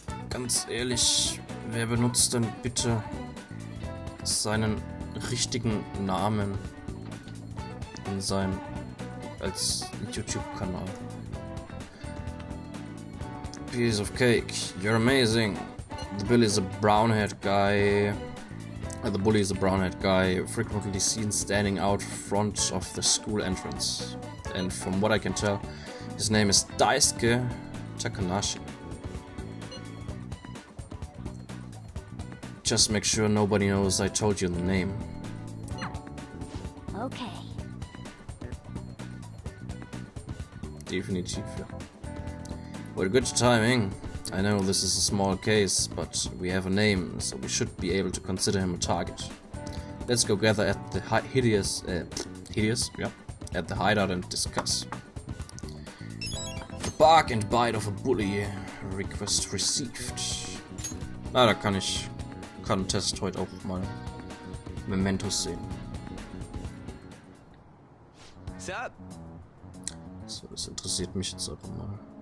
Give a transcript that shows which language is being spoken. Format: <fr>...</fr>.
<de>Ganz ehrlich, wer benutzt denn bitte seinen richtigen Namen in seinem als YouTube-Kanal?</de> <en>Piece of cake, you're amazing. The bully is a brown-haired guy. The bully is a brown-haired guy, frequently seen standing out front of the school entrance. And from what I can tell, his name is Daisuke Takanashi. Just make sure nobody knows I told you the name. Okay.</en> <de>Definitiv, ja.</de> <en>Well, good timing. I know this is a small case, but we have a name, so we should be able to consider him a target. Let's go gather at the hideous, yeah, at the hideout and discuss. The bark and bite of a bully. Request received.</en> <de>Na, da kann Test heute auch mal Mementos sehen.</de> <en>What's up?</en> <de>So, das interessiert mich jetzt aber mal.</de>